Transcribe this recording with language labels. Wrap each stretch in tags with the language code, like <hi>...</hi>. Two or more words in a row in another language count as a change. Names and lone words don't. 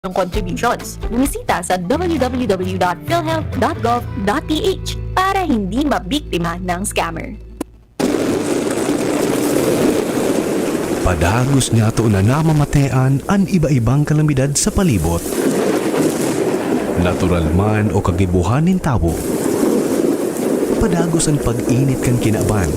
<tl>ng contributions. Bumisita sa www.philhealth.gov.ph para hindi mabiktima ng scammer.</tl> <bik>Padagos niya to na namamatean ang iba-ibang kalamidad sa palibot. Natural man o kagibuhan ng tao. Padagos ang pag-init kan kinaban.</bik>